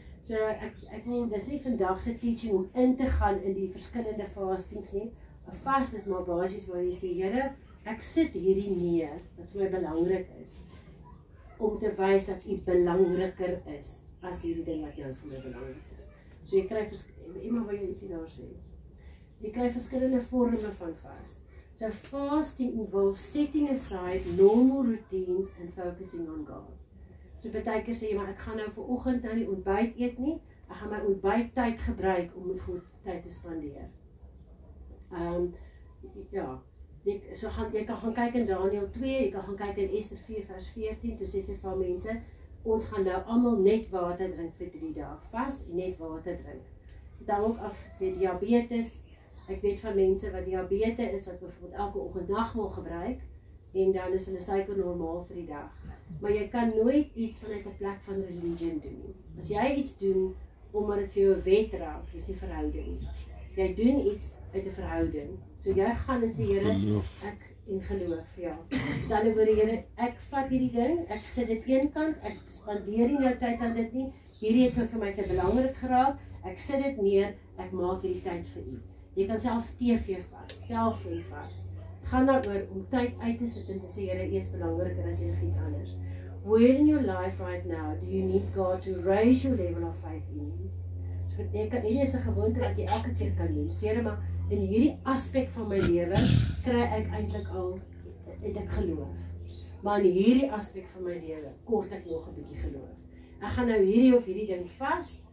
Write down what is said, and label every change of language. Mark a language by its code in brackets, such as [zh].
[af] So ek wil dis nie vandag se teaching om in te gaan in die verskillende fastings nie. 'n Vas is maar basies waar jy sê, Here, ek sit hierdie neer wat vir my belangrik is om te wys dat U belangriker is as hierdie ding wat nou vir my belangrik is. So jy kry iemand wat jy ietsie daar sê. Jy kry verskillende vorme van vas. [en] So fasting involves setting aside normal routines and focusing on God. [af] So baie keer sê jy maar ek gaan nou vanoggend nou nie ontbyt eet nie. Ek gaan my ontbyttyd gebruik om met God tyd te spandeer. Ja, jy kan gaan kyk in Daniël 2, jy kan gaan kyk in Ester 4 vers 14, toe sê sy vir mense, ons gaan nou almal net water drink vir 3 dae, vas en net water drink. Dan ook af met diabetes, ek weet van mense wat diabetes is, wat bijvoorbeeld elke oggend nagmaal gebruik, en dan is hulle suiker normaal vir die dag. Maar jy kan nooit iets vanuit 'n plek van religion doen nie. As jy iets doen, omdat dit vir jou 'n wet raak, is nie verhouding nie. Jy doen iets uit 'n verhouding. So jy gaan en sê, Here, ek en geloof, ja. Dan oor die Here, ek vat hierdie ding, ek sit dit eenkant, ek spandeer nie nou tyd aan dit nie. Hierdie het vir my te belangrik geraak. Ek sit dit neer, ek maak hierdie tyd vir U. Jy kan selfs TV vas, selfoon vas. Het gaan daaroor om tyd uit te sit en te sê, Here, U is belangriker as enigiets anders. [en] Where in your life right now do you need God to raise your level of faith in you? [af] So hierdie is 'n gewoonte wat jy elke keer kan doen. Here, maar in hierdie aspek van my lewe kry ek eintlik al het ek geloof. Maar in hierdie aspek van my lewe kort ek nog 'n bietjie geloof. Ek gaan nou hierdie of hierdie ding vas.